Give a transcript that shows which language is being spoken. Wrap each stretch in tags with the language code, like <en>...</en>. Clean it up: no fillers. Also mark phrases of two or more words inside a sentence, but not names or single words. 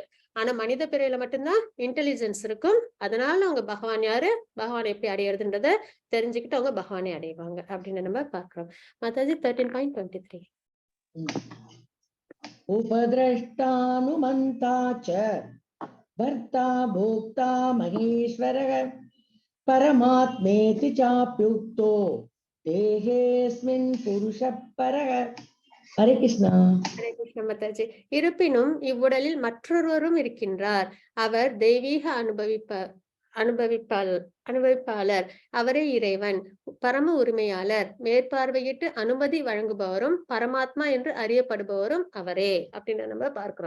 <ta>ஆனா மனித பிறவில மட்டும்தான் இன்டெலிஜென்ஸ் இருக்கும். அதனால அவங்க பகவான் யாரு, பகவான் எப்படி அடையிறதுன்றத தெரிஞ்சுக்கிட்டு அவங்க பகவானை அடைவாங்க அப்படின்னு நம்ம பாக்குறோம். மாதாஜி 13.23.</ta> <sa>உபதிரஷ்டானுமந்தாச்ச भर्ता भोक्ता महेश्वरः परमात्मेति चाप्युक्तो देहेऽस्मिन् पुरुषः परः.</sa> <ta>ஹரே கிருஷ்ணா. ஹரே கிருஷ்ண மாதாஜி. இருப்பினும் இவ்வுடலில் மற்றொருவரும் இருக்கின்றார். அவர் தெய்வீக அனுபவிப்பாளர் அவரே இறைவன், பரம உரிமையாளர், மேற்பார்வையிட்டு அனுமதி வழங்குபவரும் பரமாத்மா என்று அறியப்படுபவரும் அவரே அப்படின்னு நம்ம பார்க்கிறோம்.</ta>